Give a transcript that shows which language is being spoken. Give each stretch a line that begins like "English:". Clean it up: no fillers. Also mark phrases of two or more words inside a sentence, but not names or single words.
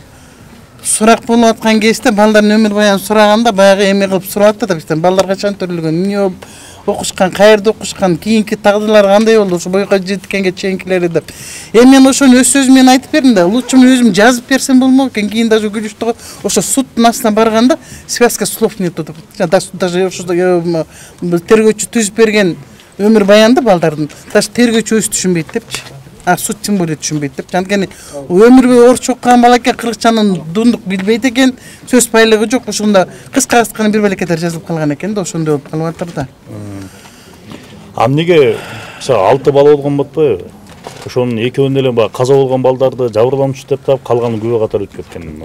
Kyrgyz: Сурак болуп аткан кезде балдардын өмүр баянын сураганда баягы эме кылып сурап атат да. Балдар качан төрөлгөн, эмне болуп окушкан, каерде окушкан, кийинки тагдырлары кандай болду, ошо бойго жеткенге чейинкилери деп. Мен ошону өз сөзүм менен айтып бердим да. Лучше мен өзүм жазып берсем болмок экен. Кийин даже күлүштү. Ошо суттун астына барганда
Russian: связка слов нету
Kyrgyz: деп. Даже ошо тергөөчү түзүп берген өмүр баянды балдардын даже тергөөчү өзү түшүнбөйт депчи. Суд
Russian: тем более
Kyrgyz: түшүнбөйт деп. Анткени өмүр бою орусча окуган бала экен, кыргызчанын дундук билбейт экен, сөз байлыгы жок. Ошондо кыска бир балекеттер жазылып калган экен да, ошондой болуп калып атыр да. Эмнеге 6 бала болгон болбойбу? Ошонун экөөнүн эле баягы каза болгон балдарды жабырлануучу деп таап калганын күбө катары өтүп кеткен.